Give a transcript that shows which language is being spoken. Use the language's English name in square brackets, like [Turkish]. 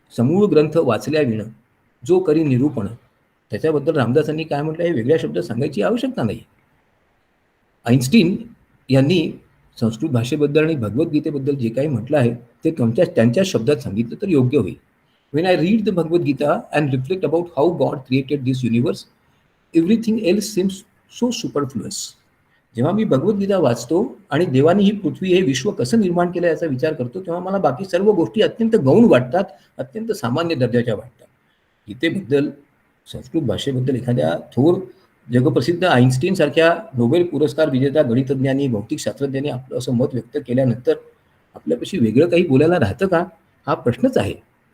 [Marathi] समूळ ग्रंथ वाचल्या विणं जो करी निरूपण, त्याच्याबद्दल रामदासांनी काय म्हटलं हे वेगळ्या शब्दात सांगायची आवश्यकता नाही. आईन्स्टीन यांनी संस्कृत भाषेबद्दल आणि भगवद्गीतेबद्दल जे काही म्हटलं आहे ते त्यांच्या शब्दात सांगितलं तर योग्य होईल. [English] When I read the Bhagavad Gita and reflect about how God created this universe, everything else seems so superfluous. [Marathi] जेव्हा मी भगवद्गीता वाचतो आणि देवानी ही पृथ्वी, हे विश्व कसं निर्माण केलं याचा विचार करतो, तेव्हा मला बाकी सर्व गोष्टी अत्यंत गौण वाटतात, अत्यंत सामान्य दर्जाच्या वाटतात. गीतेबद्दल, संस्कृत भाषेबद्दल एखाद्या थोर जगप्रसिद्ध आईन्स्टीन सारख्या नोबेल पुरस्कार विजेता गणितज्ञानी, भौतिक शास्त्रज्ञांनी आपलं असं मत व्यक्त केल्यानंतर आपल्यापाशी वेगळं काही बोलायला राहतं का, हा प्रश्नच आहे.